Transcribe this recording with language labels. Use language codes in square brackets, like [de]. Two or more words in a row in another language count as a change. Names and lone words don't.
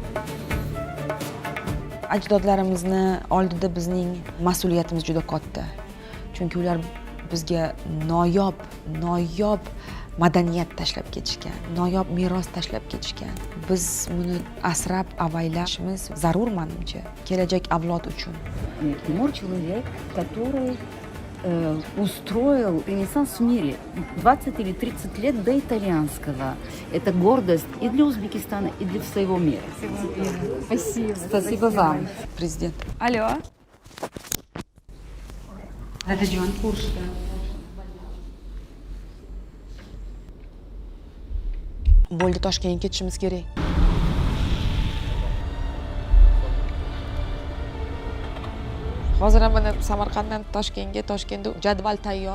[uz] Ajdodlarimizni oldida bizning mas'uliyatimiz juda katta. Chunki ular bizga noyob madaniyat tashlab ketishgan, noyob meros tashlab ketishgan. Biz buni asrab avaylashimiz zarur menimcha, kelajak avlod uchun. [ru] Тимур человек, который устроил ренессанс в мире. 20 или 30 лет до итальянского. Это гордость и для Узбекистана, и для всего мира. Спасибо. Спасибо вам, президент. Алло. [uz] Dadajon, Kurshda. Bo'ldi, Toshkentga ketishimiz kerak. Hozir ham mana Samarqanddan Toshkentga, Toshkentda jadval tayyor.